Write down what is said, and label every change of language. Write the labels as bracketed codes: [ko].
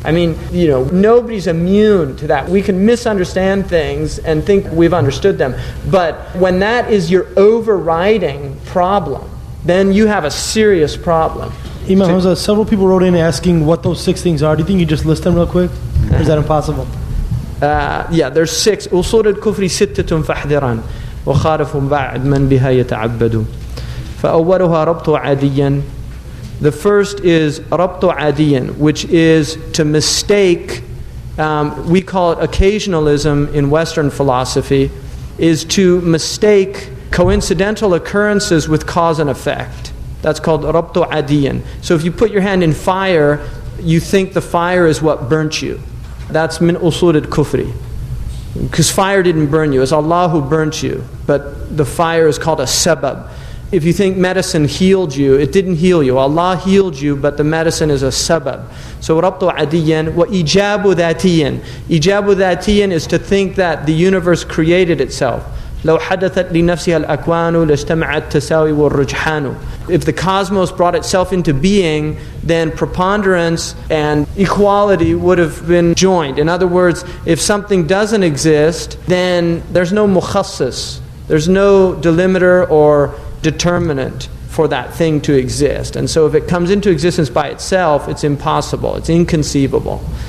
[en] I mean, nobody's immune to that. We can misunderstand things and think we've understood them. But when that is your overriding problem, then you have a serious problem. Imam Hamza, several people wrote in asking what those 6 things are. Do you think you just list them real quick? Or is that impossible? Yeah, there's 6. [ar] أصول الكفر 6 فاحذران وخالفهم بعد من بها يتعبد. فأولها ربط عاديا. [en] The first is [ar] ربط عاديا, [en] which is to mistake, we call it occasionalism in Western philosophy, is to mistake coincidental occurrences with cause and effect. That's called [ar] ربط عاديا. [en] So if you put your hand in fire, you think the fire is what burnt you. That's [ar] min usul al-kufri. [en] Because fire didn't burn you. It's Allah who burnt you. But the fire is called a sabab. If you think medicine healed you, it didn't heal you. Allah healed you, but the medicine is a sabab. So [ar] rabtu adiyan wa ijabu dhatiyan. [en] Ijabu dhatiyan is to think that the universe created itself. [ar] لو حدثت لنفسها الأكوان لاجتمعت التساوي والرجحان. [en] If the cosmos brought itself into being, then preponderance and equality would have been joined. In other words, if something doesn't exist, then there's no mukhassis. There's no delimiter or determinant for that thing to exist. And so if it comes into existence by itself, it's impossible, it's inconceivable.